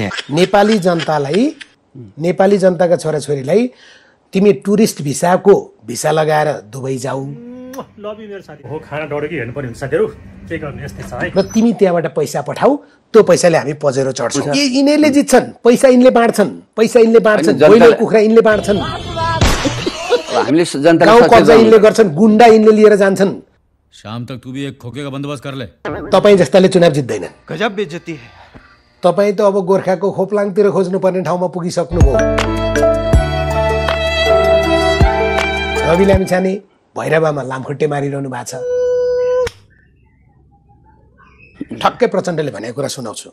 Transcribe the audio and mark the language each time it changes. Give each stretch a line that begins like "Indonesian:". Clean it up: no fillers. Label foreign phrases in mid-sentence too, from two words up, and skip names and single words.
Nepali: नेपाली जनतालाई, नेपाली जनताका छोराछोरीलाई तिमी टुरिस्ट भिसा लगाएर दुबई जाऊ र तिमी त्यहाँबाट पैसा पठाऊ, त्यो पैसाले हामी पजेरो चढ्छौँ। यिनीहरूले जित्छन्, पैसा यिनले बाँड्छन्, कोइलो कुखुरा यिनले बाँड्छन्, गाउँ कब्जा यिनले गर्छन्, गुन्डा यिनले लिएर जान्छन्।
Hindi: शाम तक तू भी एक खोके का बंदोबस्त कर ले।
Nepali: तपाईँ जस्ताले चुनाव जित्दैनन्।
Hindi: गजब बेइज्जती है।
Nepali: तपाईँ त अब गोर्खाको खोप्लाङतिर खोज्नुपर्ने ठाउँमा पुगिसक्नुभयो। रवि लामिछाने भैरवामा लामखुट्टे मारिरहनु भएको छ। ठक्कै प्रचण्डले भनेको कुरा सुनाउँछु।